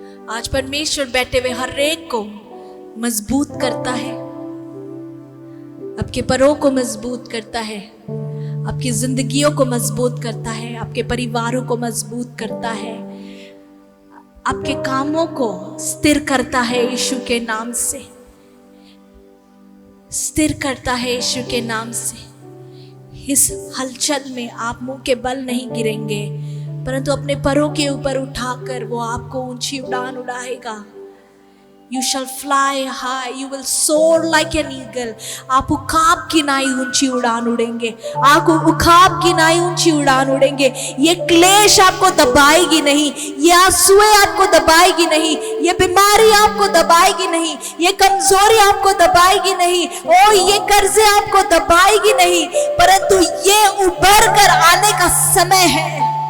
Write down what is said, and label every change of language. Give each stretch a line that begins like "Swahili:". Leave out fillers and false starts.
Hindi: आज परमेश्वर बैठे हुए हर एक को मजबूत करता है, आपके परों को मजबूत करता है, आपकी जिंदगियों को मजबूत करता है, आपके परिवारों को मजबूत करता है, आपके कामों को स्थिर करता है यीशु के नाम से, स्थिर करता है यीशु के नाम से। इस हलचल में आप मुंह के बल नहीं गिरेंगे, परंतु अपने परों के ऊपर उठाकर वो आपको ऊंची उड़ान उड़ाएगा।
English: You shall fly high, you will soar like an eagle.
Hindi: आप उखाब की नाई ऊंची उड़ान उड़ेंगे, आप उखाब की नाई ऊंची उड़ान उड़ेंगे। ये क्लेश आपको दबाएगी नहीं, ये आंसुएं आपको दबाएगी नहीं, ये बीमारी आपको दबाएगी नहीं, ये कमजोरी आपको दबाएगी नहीं, ओ ये कर्जे आपको दबाएगी नहीं, परंतु ये उभर कर आने का समय है।